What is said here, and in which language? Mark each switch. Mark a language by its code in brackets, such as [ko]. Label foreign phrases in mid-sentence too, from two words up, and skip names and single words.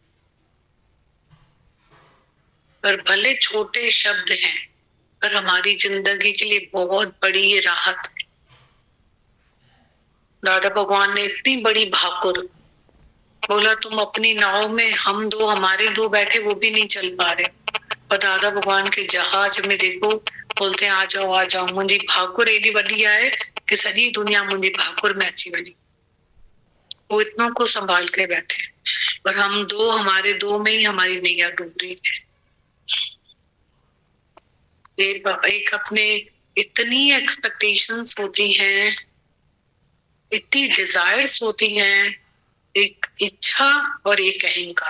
[hi] पर भले छोटे शब्द हैं, पर हमारी जिंदगी के लिए बहुत बड़ी ये राहत है। दादा भगवान ने इतनी बड़ी भाकुर बोला, तुम अपनी नाव में, हम दो, हमारे दो बैठे, वो भी नहीं चल पा रहे। और दादा भगवान के जहाज में देखो, बोलते हैं आ जाओ आ जाओ। मुझे भाकुर [sd] एडी वॾी है कि सॼी दुनिया [hi] मुझे भाकुर में [sd] अची वही। [hi] वो इतनों को संभाल के बैठे, पर हम दो, हमारे दो में ही हमारी नैया डूब रही है। एक अपने इतनी एक्सपेक्टेशंस होती हैं, इतनी डिजायर्स होती हैं, एक इच्छा और एक अहंकार।